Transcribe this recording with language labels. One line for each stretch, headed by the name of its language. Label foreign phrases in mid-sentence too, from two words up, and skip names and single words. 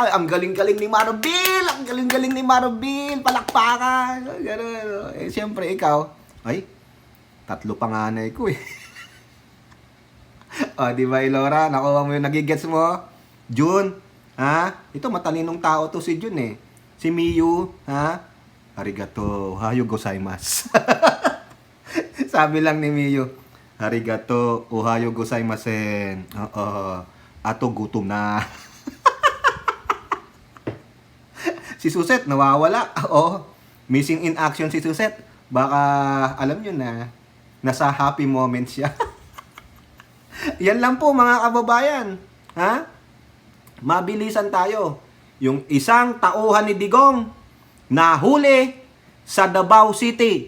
Filipino: Ay, ang galing-galing ni Marbil! Ang galing-galing ni Marbil! Palakpakan! Ganun. Siyempre, ikaw, ay, 3 panganay ko eh. O, di ba, Elora? Nakuha mo yung nagigets mo? Jun, ha? Ito, matalinong tao to si Jun eh. Si Miyu, ha?
Japanese: ありがとう、おはようございます.
Filipino: Sabi lang ni Miyu,
Japanese: ありがとう、おはようございません.
Filipino: Ato gutom na. Si Suset, nawawala.
English: Missing in action
Filipino: si Suset. Baka, alam nyo na, nasa
English: happy moment
Filipino: siya. Yan lang po mga kababayan. Ha? Mabilisan tayo. Yung isang tauhan ni Digong nahuli sa Davao City.